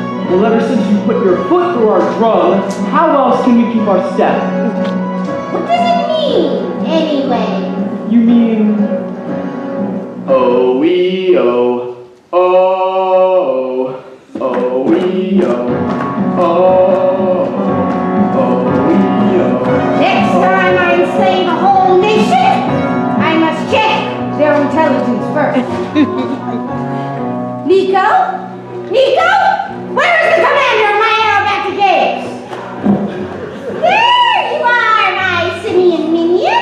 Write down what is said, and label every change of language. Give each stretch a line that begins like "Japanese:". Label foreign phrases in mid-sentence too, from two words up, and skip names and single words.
English: Well, ever since you put your foot through our drum, how else can we keep our step? What does it mean, anyway? You mean... O-E-O, oh, O-E-O, oh, O-E-O. Next time I enslave a whole nation, I must check their intelligence first. Nico? Nico? Where is the commander of my aerobatic games? There you are, my simian minion.